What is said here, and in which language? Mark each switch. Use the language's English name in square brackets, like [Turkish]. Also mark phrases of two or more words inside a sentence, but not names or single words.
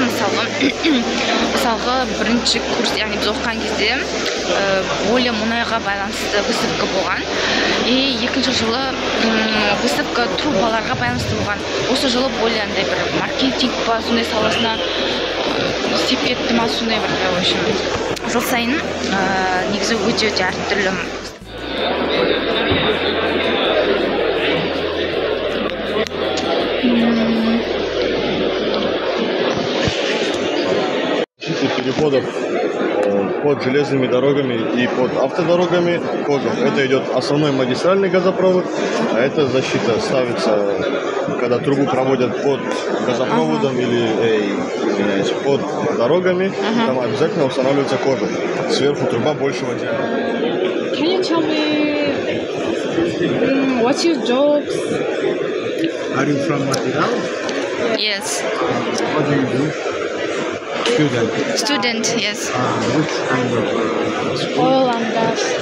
[Kazakh] Мысалға бірінші курс, яғни біз оқыған кезде более мұнайға байланысты выставка болған. И екінші жылы выставка трубаларға байланысты болған. Осы жылы более андай бір маркетинг па, сондай саласына сепетті ма, сондай бір, [Russian] в общем, [Kazakh] жыл сайын негізі өте әртүрлі. [Russian] Переходов под железными дорогами и под автодорогами кожух. Это идет основной магистральный газопровод, а это защита ставится, когда трубу проводят под газопроводом или под дорогами, там обязательно устанавливается кожух. Сверху труба большего диаметра. [English] Can you tell me what's your job? Are you from Material? Yes. What do you do? Student, yes. Which kind of school? Oil and gas.